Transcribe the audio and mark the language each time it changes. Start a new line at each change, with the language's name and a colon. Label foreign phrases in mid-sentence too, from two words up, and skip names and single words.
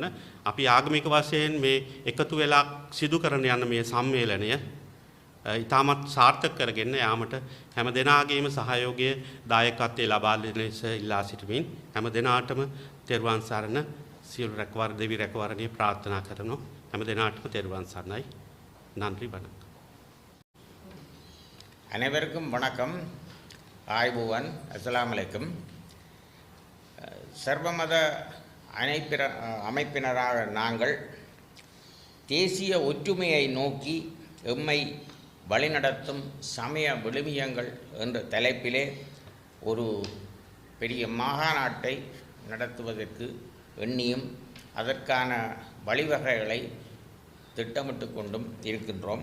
Sinhala: අපි ආගමික වශයෙන් මේ එකතු වෙලා සිදු කරන යන මේ සම්මේලනය ඉතාමත් සාර්ථක කරගෙන යාමට හැම දෙනාගේම සහයෝගය දායකත්වයේ ලබා දෙන ලෙස ඉල්ලා සිටිමින් හැම දෙනාටම තෙරුවන් සරණ සියලු රැකවර දෙවි රැකවරණිය ප්‍රාර්ථනා කරනවා. හැම දෙනාටම තෙරුවන් සරණයි.
Tamil: நன்றி வணக்கம். அனைவருக்கும் வணக்கம். ஆய்புவன்
Arabic: السلام عليكم.
Tamil: சர்வமத அமைப்பினராக நாங்கள் தேசிய ஒற்றுமையை நோக்கி எம்மை வழிநடத்தும் சமய விழுமியங்கள் என்ற தலைப்பிலே ஒரு பெரிய மாநாட்டை நடத்துவதற்கு எண்ணியும் அதற்கான வழிவகைகளை திட்டமிட்டு கொண்டும் இருக்கின்றோம்.